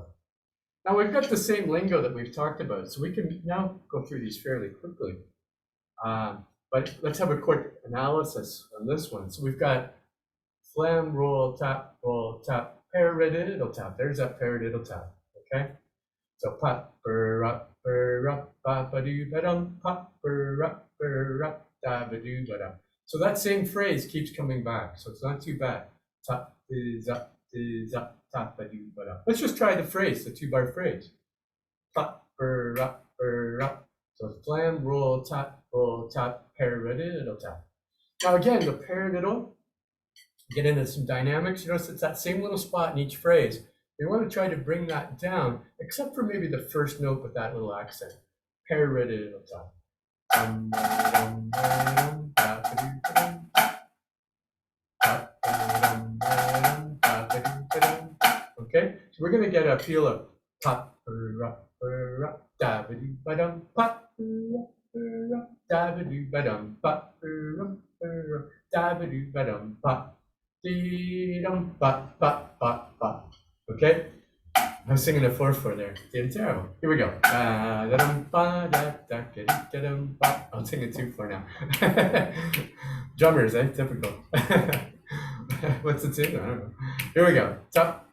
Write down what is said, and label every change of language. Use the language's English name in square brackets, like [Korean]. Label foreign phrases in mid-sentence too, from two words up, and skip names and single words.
[English] Now we've got the same lingo that we've talked about, so we can now go through these fairly quickly. But let's have a quick analysis on this one. So we've got flam, roll, tap, paradiddle tap. There's that paradiddle tap, okay? So pop, up, ba ba doo ba dum, pop, up, da ba doo ba dum. So that same phrase keeps coming back, so it's not too bad. Tap is up, tap ba doo ba dum. Let's just try the phrase, the 2-bar phrase. Pop, up, So flam, roll, tap, paradiddle tap. Now again, the paradiddle, get into some dynamics. You notice it's that same little spot in each phrase. We want to try to bring that down, except for maybe the first note with that little accent. Paradiddle tap. Okay, so we're going to get a feel of pop, da-ba-doo-ba-dum, pop, da-ba-doo-ba-dum, pop, da-ba-doo-ba-dum, pop. Okay, I'm singing a 4/4 there. It's terrible. Here we go. I'm singing 2/4 now. Drummers, typical. What's the tune? I don't know. Here we go. Top.